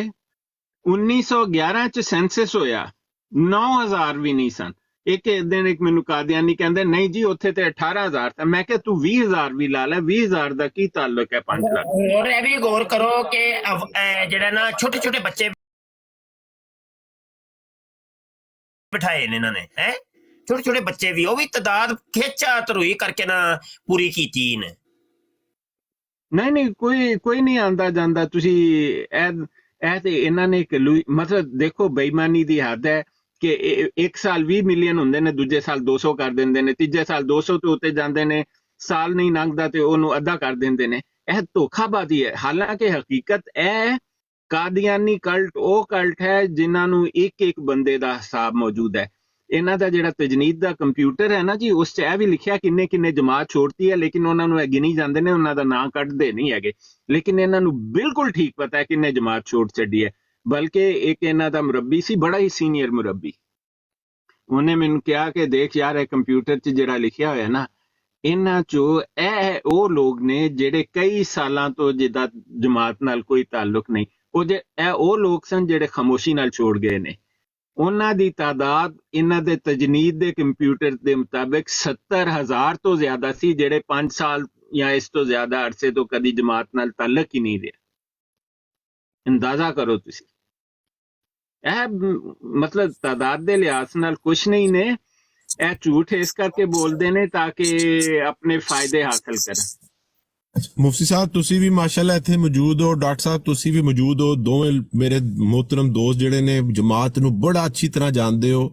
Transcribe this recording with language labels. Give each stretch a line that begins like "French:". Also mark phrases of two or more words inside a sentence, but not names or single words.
Punjabi: 1911 چ سینسس ہویا، 9,000 بھی نہیں سن۔ ایک دن ایک مینوں قادیانی کہندا نہیں جی اوتھے تے 18,000 تھا۔ میں کہ تو 20,000 بھی لا لے، 20,000 دا کی تعلق ہے 5 لاکھ؟ اور یہ بھی غور کرو کہ جڑا نا چھوٹے چھوٹے بچے بٹھائے نے انہوں نے، چھوٹے چھوٹے بچے بھی، وہ بھی تعداد کھچا تروئی کر کے نا پوری کیتی نے۔ نہیں کوئی نہیں آندا جاندا۔ تسی اے تے انہاں نے مطلب دیکھو بےایمانی دی حد ہے کہ ایک سال 20 ملین ہوندے نے، دوجے سال 200 کر دیندے نے، تیجے سال 200 تے اوتے جاندے نے، سال نہیں لنگدا تے اونوں ادھا کر دیندے نے۔ اے دھوکھا بازی ہے۔ حالانکہ حقیقت اے قادیانی کلٹ او کلٹ ہے جنہاں نوں ایک بندے دا حساب موجود ہے۔ انہاں دا جڑا تجنید دا کمپیوٹر ہے نا جی، اس چ اے بھی لکھیا کنے جماعت چھوڑتی ہے، لیکن انہاں نوں گنی جاندے نے، انہاں دا نام کڈدے نہیں ہیگے، لیکن انہاں نوں بالکل ٹھیک پتہ ہے کنے جماعت چھوڑ چڈی ہے۔ بلکہ ایک انہاں دا مربی سی، بڑا ہی سینئر مربی، انہیں مینوں کہا کہ دیکھ یار اے کمپیوٹر چ جڑا لکھیا ہویا نا، انہاں چو اے او لوگ نے جڑے کئی سالاں تو جدا جماعت نال کوئی تعلق نہیں، او لوگ سن جڑے خاموشی نال چھوڑ گئے نے۔ انہاں دی تعداد انہاں دے تجنید دے کمپیوٹر دے مطابق 70,000 تو زیادہ سی، جڑے 5 سال یا اس تو زیادہ عرصے تو کدی جماعت نال تعلق ہی نہیں رہا۔ اندازہ کرو تسی۔ ਮਤਲਬ ਤਾਦਾਦ ਦੇ ਲਿਹਾਜ਼ ਨਾਲ ਕੁਛ ਨਹੀਂ ਨੇ, ਇਹ ਝੂਠ ਇਸ ਕਰਕੇ ਬੋਲਦੇ ਨੇ ਤਾਂ ਕਿ ਆਪਣੇ ਫਾਇਦੇ ਹਾਸਲ ਕਰਨ। ਮੁਫਤੀ ਸਾਹਿਬ ਤੁਸੀਂ ਵੀ ਮਾਸ਼ਾਅੱਲਾ ਇੱਥੇ ਮੌਜੂਦ ਹੋ, ਡਾਕਟਰ ਸਾਹਿਬ ਤੁਸੀਂ ਵੀ ਮੌਜੂਦ ਹੋ, ਦੋਵੇਂ ਮੇਰੇ ਮੁਹਤਰਮ ਦੋਸਤ ਜਿਹੜੇ ਨੇ ਜਮਾਤ ਨੂੰ ਬੜਾ ਅੱਛੀ ਤਰ੍ਹਾਂ ਜਾਣਦੇ ਹੋ।